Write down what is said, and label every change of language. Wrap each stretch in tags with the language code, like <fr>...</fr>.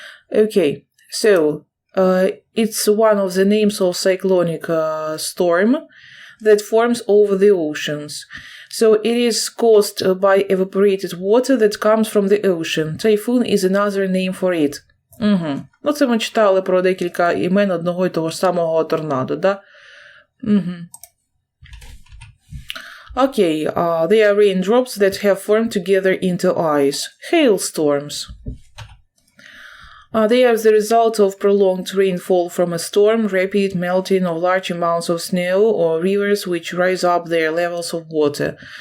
<en>Okay, so, it's one of the names of cyclonic storm that forms over the oceans. So it is caused by evaporated water that comes from the ocean. Typhoon is another name for it. Угу.</en> <uk>Ну, це ми читали про декілька імен одного і того ж самого торнадо, да? Угу.</uk> <en>Окей, they are raindrops that have formed together into ice. Hailstorms. They are the result of prolonged rainfall from a storm, rapid melting of large amounts of snow or rivers which rise up their levels of water.</en>